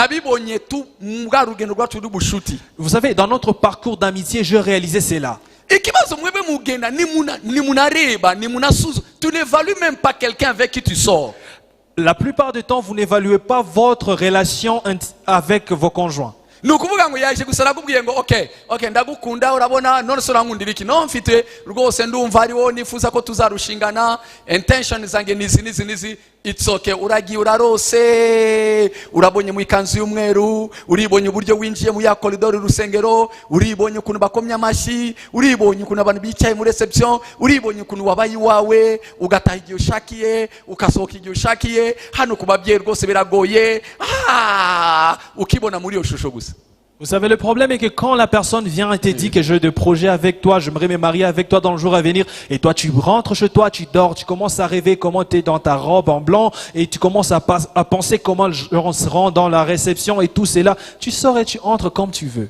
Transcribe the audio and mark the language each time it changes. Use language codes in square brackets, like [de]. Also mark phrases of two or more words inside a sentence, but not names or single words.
[fr] Vous savez, dans notre parcours d'amitié, je réalisais cela. Tu n'évalues même pas quelqu'un avec qui tu sors. La plupart du temps, vous n'évaluez pas votre relation avec vos conjoints. [rw] nukuvuga ngo yaje gusa nakubwiye ngo okay ndagukunda urabona none so rankundira iki no mfite rwose ndumva ariwo nifuza ko tuzarushingana intention zange nizi [en] it's okay [rw] uragiye urarose urabonye mu ikanzu y'umweru uribonye uburyo winjiye mu ya corridor rusengero uribonye ukuntu bakomya amashi uribonye ukuntu abantu bicaye muri reception uribonye ukuntu wabaye wawe ugataha igihe ushakiye ukasohoka igihe ushakiye hano kubabye rwose biragoye ukibona muri yo shusho gusa. [fr] Vous savez, le problème est que quand la personne vient et te dit que j'ai des projets avec toi, j'aimerais me marier avec toi dans le jour à venir, et toi tu rentres chez toi, tu dors, tu commences à rêver comment tu es dans ta robe en blanc, et tu commences à penser comment on se rend dans la réception et tout cela, tu sors et tu entres comme tu veux.